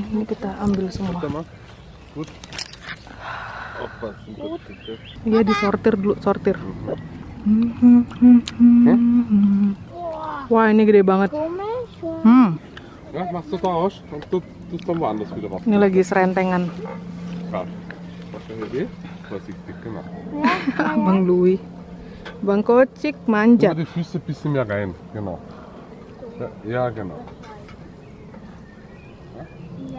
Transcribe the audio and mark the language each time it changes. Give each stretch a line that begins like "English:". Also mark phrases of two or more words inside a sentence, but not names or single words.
Indonesian: Ini kita ambil semua. Iya, disortir dulu, sortir. Wah, ini gede banget.
German: Ja, machst du da aus und du tust dann woanders wieder was.
Indonesian: Ini lagi serentengan.
German: Krass. Was für eine Idee? Vorsichtig, genau.
Indonesian: Bang Louis. Bang Kocik
German: Immer
Indonesian: manjat.
German: die Füße ein bisschen mehr rein, genau. Ja, genau. Ja.